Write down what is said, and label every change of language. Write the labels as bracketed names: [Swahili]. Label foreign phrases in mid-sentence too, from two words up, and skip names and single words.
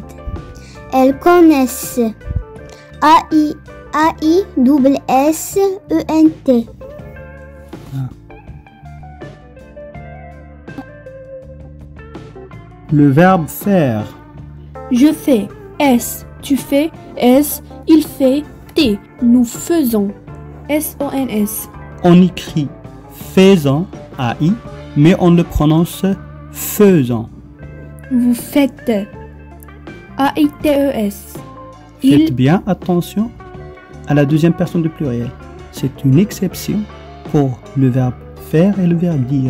[French] Elles connaissent A-I-S-S-E-N-T. Le verbe faire. Je fais. S. Tu fais. S. Il fait. T. Nous faisons. S-O-N-S. On écrit faisant, AI, mais on le prononce faisant. Vous faites. A-I-T-E-S. Faites bien attention à la deuxième personne du pluriel. C'est une exception pour le verbe faire et le verbe dire.